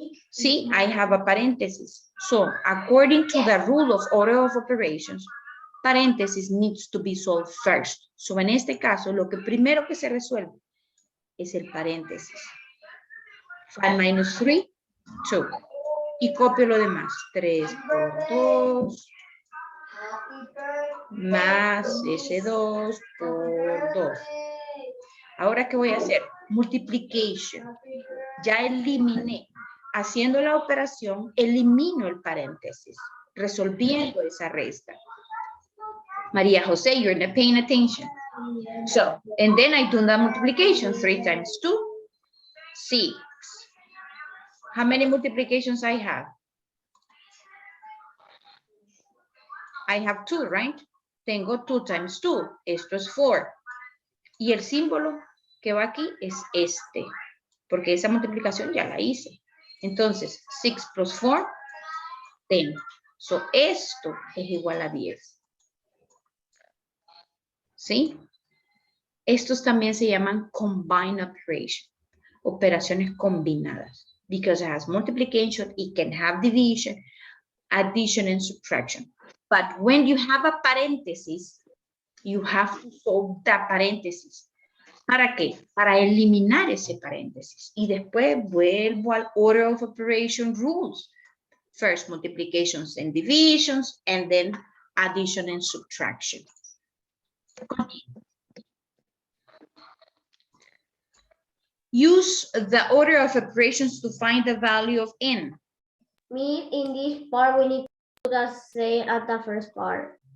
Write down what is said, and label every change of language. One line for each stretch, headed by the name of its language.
English: See, I have a parenthesis. So, according to the rule of order of operations, parenthesis needs to be solved first.
Spanish: So, en este caso, lo que primero que se resuelve es el paréntesis. 5 minus 3, 2. Y copio lo demás. 3 por 2 más ese 2 por 2. Ahora, ¿qué voy a hacer? Multiplication. Ya eliminé. Haciendo la operación, elimino el paréntesis, resolviendo esa resta.
English: María José, you're not paying attention. So, and then I do the multiplication. 3 times 2, 6. How many multiplications I have? I have 2, right?
Spanish: Tengo 2
English: times 2.
Spanish: Esto es 4. Y el símbolo que va aquí es este, porque esa multiplicación ya la hice. Entonces,
English: 6 plus 4,
Spanish: 10. So, esto es igual a 10. ¿Sí? Estos también se llaman combined operation, operaciones combinadas.
English: Because it has multiplication, it can have division, addition, and subtraction. But when you have a paréntesis, you have to solve that paréntesis.
Spanish: ¿Para qué? Para eliminar ese paréntesis. Y después vuelvo al
English: order of operation rules. First, multiplications and divisions, and then addition and subtraction. Use the order of operations to find the value of n. In this part, we need to do the same at the first part.